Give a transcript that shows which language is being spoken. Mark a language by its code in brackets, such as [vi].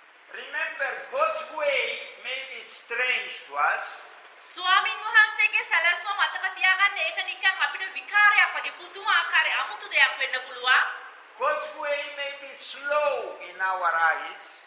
[en] Remember, God's way may be strange to us. [si] ස්වාමින් වහන්සේගේ සැලැස්ම මතක තියාගන්න ඒක නිකන් අපිට විකාරයක් වගේ පුදුම ආකාරයේ අමුතු දෙයක් වෙන්න පුළුවන්. [en] God's way may be slow in our eyes.